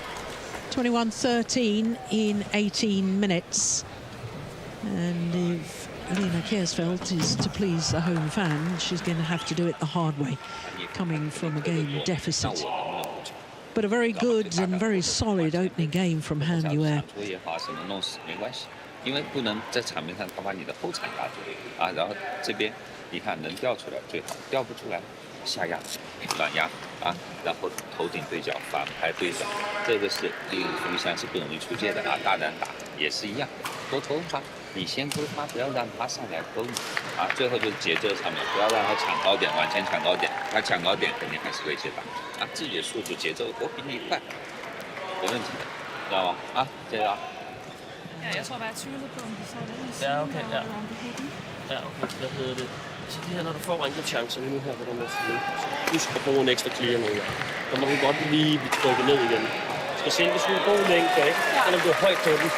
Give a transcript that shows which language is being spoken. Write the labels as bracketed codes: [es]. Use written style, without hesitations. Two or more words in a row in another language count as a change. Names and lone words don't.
[en] 21-13 in 18 minutes. And if Lena Kjaersfeldt is to please the home fan, she's going to have to do it the hard way, coming from a game deficit. But a very good and very solid opening game from Han Yue. [zh] 因为不能在场面上打发你的后场压住啊，然后这边你看能吊出来最好，吊不出来下压软压啊，然后头顶对角反拍对角，这个是第1项是不容易出界的啊，大胆打也是一样，多偷他，你先勾他，不要让他上来勾你啊，最后就是节奏上面不要让他抢高点，往前抢高点，他抢高点肯定还是会接打啊，自己的速度节奏我比你快，没问题的，知道吗？啊，加油！ [da] Ja, jeg tror bare, jeg tvivler på, om de så den i Ja, okay, ja. eller om de har den. Ja, okay. Hvad hedder det? Så det her, når du får enkeltchancer nu her på den her side, husk at bruge en ekstra clear nogle gange. Så må du godt lige blive trykket ned igen. Du skal se, hvis du er god længde, ikke? Selvom du er højt på den.